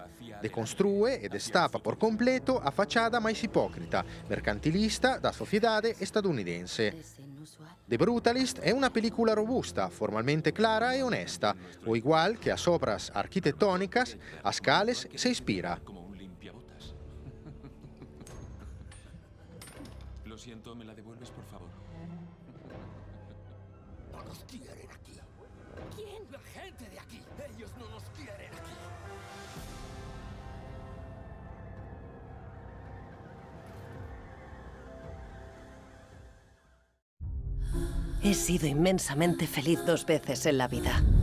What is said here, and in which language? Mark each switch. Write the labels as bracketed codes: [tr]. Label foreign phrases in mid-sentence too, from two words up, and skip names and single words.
[gl] Deconstrúe e destapa por completo a fachada máis hipócrita, mercantilista da sociedade estadounidense. The Brutalist è [es] una película [gl] robusta, formalmente clara e honesta, o igual que as obras arquitectónicas, as cales se inspira. [es] Lo siento, ¿me la devuelves, por favor? No nos quieren aquí. ¿Quién? La gente de aquí. Ellos no nos quieren aquí. He sido inmensamente feliz 2 veces en la vida.